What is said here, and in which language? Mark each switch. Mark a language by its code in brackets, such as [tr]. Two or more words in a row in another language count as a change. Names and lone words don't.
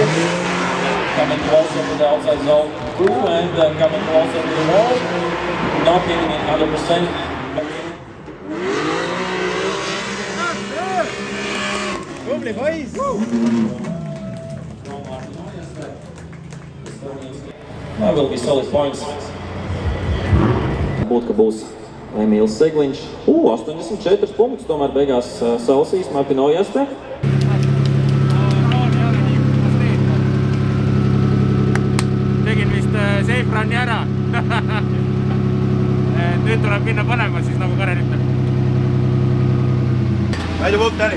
[en] Coming closer to the outside zone through and coming closer to the wall, not hitting it 100%. That will be solid points. [lv] Būtu, ka būs Emīls Segliņš. 84 punktus tomēr beigās salasīs Martin Ojaste. [en] Safe run'i [et] ära. Nüüd tuleb minna panema, siis nagu Karen ütleb. palju punkte oli?